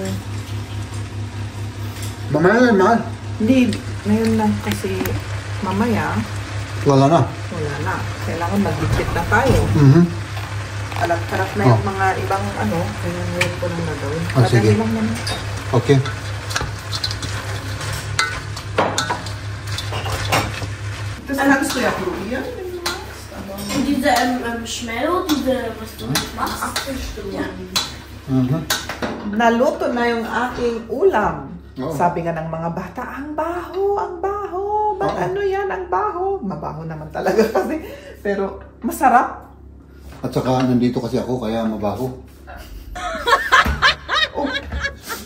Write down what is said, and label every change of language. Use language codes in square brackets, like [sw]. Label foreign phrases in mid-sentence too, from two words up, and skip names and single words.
[tl] Mamaya yan, mahal. Hindi, ngayon lang kasi mamaya Wala na. wala na. Kailangan mag-ligpit na tayo. Alat-alat na yung mga ibang ano, kaya ngayon ko lang nagawin. Sige. Lang naman. Okay. [de] Das kannst du ja probieren, wenn du magst. Und diese Schmello, was du machst? Apfelstrudel. [tl] Naluto na yung aking ulam. Oo. Sabi nga ng mga bata, ang baho, ang baho. Ano yan, ang baho? Mabaho naman talaga kasi. Pero masarap. At saka nandito kasi ako, kaya mabaho.